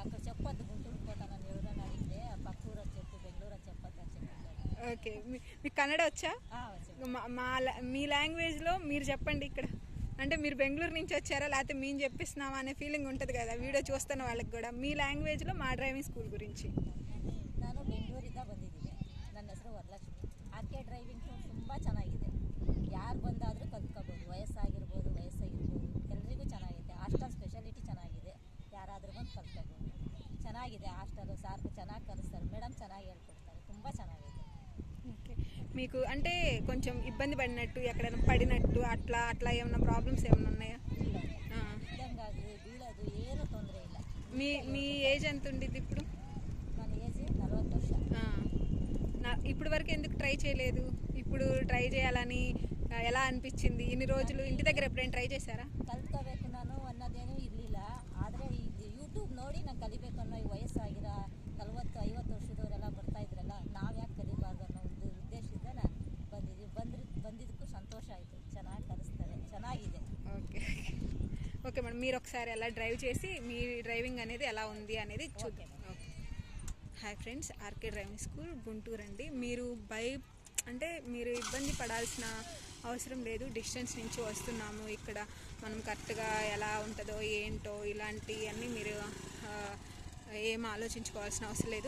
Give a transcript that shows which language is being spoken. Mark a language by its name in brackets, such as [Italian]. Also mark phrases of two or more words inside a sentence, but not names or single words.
[Telugu] అక్కడ చెప్పొద్దు గుంటూరుకి పోతానని ఎవరైనా అడిగితే పక్క ఊరు అని చెప్పి బెంగళూరు అని చెప్పొద్దు అని చెప్పారు. ఓకే. మీకు కన్నడ వచ్చా? మీ లాంగ్వేజ్లో మీరు చెప్పండి ఇక్కడ. అంటే మీరు బెంగళూరు నుంచి వచ్చారా లేకపోతే మేము చెప్పిస్తున్నామా అనే ఫీలింగ్ ఉంటుంది కదా వీడియో చూస్తున్న వాళ్ళకి కూడా. మీ లాంగ్వేజ్లో మా డ్రైవింగ్ స్కూల్ గురించి. [Kannada] ನಾನು ಬೆಂಗಳೂರಿಂದ ಬಂದಿದ್ದೀನಿ. ನನ್ನ ಹೆಸರು ವರಲಕ್ಷ್ಮಿ. ಆರ್ಕೆ ಡ್ರೈವಿಂಗ್ ತುಂಬ ಚೆನ್ನಾಗಿದೆ. ಯಾರು ಬಂದಾದರೂ ಕಲ್ತ್ಕೋಬೋದು. ವಯಸ್ಸಾಗಿರ್ಬೋದು ಎಲ್ರಿಗೂ ಚೆನ್ನಾಗಿದೆ. ಹಾಸ್ಟೆಲ್ ಸ್ಪೆಷಾಲಿಟಿ ಚೆನ್ನಾಗಿದೆ. ಯಾರಾದರೂ ಬಂದು ಕಲ್ತ್ಕೋಬೋದು. ಚೆನ್ನಾಗಿದೆ ಹಾಸ್ಟೆಲು. ಸಾರ್ಕು ಚೆನ್ನಾಗಿ ಕಲಿಸ್ತಾರೆ. ಮೇಡಮ್ ಚೆನ್ನಾಗಿ ಹೇಳ್ಕೊಡ್ತಾರೆ. ತುಂಬ ಚೆನ್ನಾಗಿದೆ. [Telugu] ఓకే. మీకు అంటే కొంచెం ఇబ్బంది పడినట్టు ఎక్కడైనా పడినట్టు అట్లా ఏమైనా ప్రాబ్లమ్స్ ఏమైనా ఉన్నాయా? [Kannada] ఇదంగాదు బీಳೋದು ಏನು ತೊಂದರೆ ಇಲ್ಲ. [Telugu] మీ ఏజ్ ఎంత ఉండిద్ది ఇప్పుడు? మన ఏజ్ 40 ವರ್ಷ. ఇప్పుడు వరకు ఎందుకు ట్రై చేయలేదు? ఇప్పుడు ట్రై చేయాలని ఎలా అనిపించింది? ఇన్ని రోజులు ఇంటి దగ్గర ఎప్పుడైనా ట్రై చేశారా? [Kannada] ಕಲ್ತ್ಕೋಬೇಕು ನಾನು ಅನ್ನೋದೇನೂ ಇರಲಿಲ್ಲ. ಆದರೆ ಇದು ಯೂಟ್ಯೂಬ್ ನೋಡಿ ನಾನು ಕಲಿಬೇಕು ಅನ್ನೋ ಈ ವಯಸ್ಸಾಗಿರೋ 40-50 ವರ್ಷದವರೆಲ್ಲ ಬರ್ತಾ ಇದ್ರಲ್ಲ, ನಾವು ಯಾಕೆ ಕಲಿಬಾರ್ದು ಅನ್ನೋ ಒಂದು ಉದ್ದೇಶದಿಂದ ನಾನು ಬಂದಿದ್ದಕ್ಕೂ ಸಂತೋಷ ಆಯಿತು. ಚೆನ್ನಾಗಿ ಕಲಿಸ್ತಾರೆ, ಚೆನ್ನಾಗಿದೆ. [Telugu] ఓకే. ఓకే మేడం, మీరు ఒకసారి అలా డ్రైవ్ చేసి మీ డ్రైవింగ్ అనేది ఎలా ఉంది అనేది చూద్దాం. ఓకే. [English] Hi friends, [Telugu] ఆర్కే డ్రైవింగ్ స్కూల్ గుంటూరు అండి. మీరు ఇబ్బంది పడాల్సిన అవసరం లేదు. డిస్టెన్స్ నుంచి వస్తున్నాము, ఇక్కడ మనం కరెక్ట్గా ఎలా ఉంటుందో ఏంటో ఇలాంటివన్నీ మీరు ఏం ఆలోచించుకోవాల్సిన అవసరం లేదు.